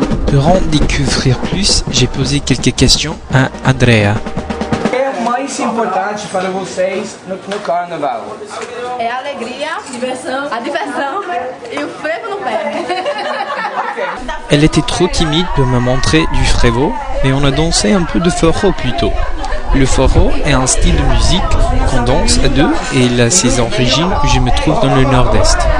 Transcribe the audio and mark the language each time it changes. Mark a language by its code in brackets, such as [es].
[fr] Pour en découvrir plus, j'ai posé quelques questions à Andrea. [pt] O que é mais importante para vocês no carnaval? É a alegria, a diversão e o frevo no pé. [fr] Elle était trop timide pour me montrer du frevo, mais on a dansé un peu de forró plutôt. Le forró est un style de musique qu'on danse à deux et il a ses origines où je me trouve dans le nord-est.